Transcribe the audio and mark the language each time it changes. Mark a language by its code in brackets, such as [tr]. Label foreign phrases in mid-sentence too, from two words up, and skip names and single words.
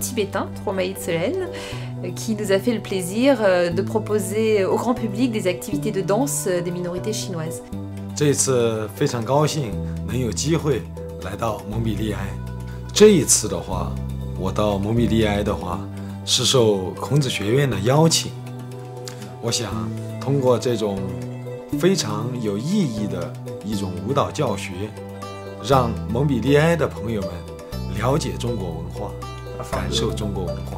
[fr] tibétain, Tromaïd Selen, qui nous a fait le plaisir de proposer au grand public des activités de danse des minorités chinoises. [zh] 这次非常高兴能有机会来到蒙彼利埃。这一次的话，我到蒙彼利埃的话是受孔子学院的邀请。我想通过这种非常有意义的一种舞蹈教学， 让蒙彼利埃的朋友们了解中国文化，感受中国文化。